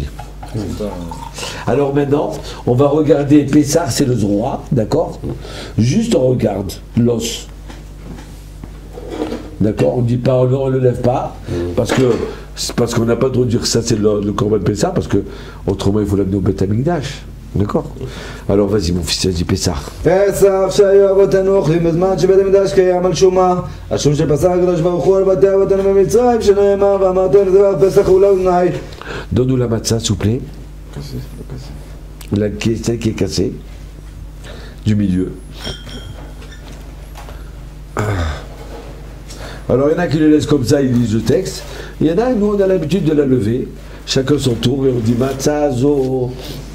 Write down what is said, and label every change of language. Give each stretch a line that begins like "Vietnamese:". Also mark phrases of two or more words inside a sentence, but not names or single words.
French: Alors maintenant, on va regarder Pessah, c'est le roi, d'accord? Juste on regarde l'os. D'accord? On ne dit pas, on ne le lève pas, parce qu'on n'a pas le droit de dire que ça c'est le corban de Pessah, parce que autrement il faut l'amener au
Hebrew: בית המקדש.
French: D'accord? Alors vas-y mon fils, vas-y Pessah.
Hebrew: פסח שהיו אבותינו אוכלים בזמן שבית המקדש קיים על שומה, השום שפסח הקדוש ברוך הוא על בתי אבותינו במצרים, שנאמר ואמרתם לדבר פסח ולאוזני.
French: Donne-nous la matzah s'il vous plaît. Celle qui est cassée du milieu. Alors il y en a qui le laissent comme ça, ils lisent le texte. Il y en a, nous on a l'habitude de la lever, chacun son tour, et on dit Matzazo.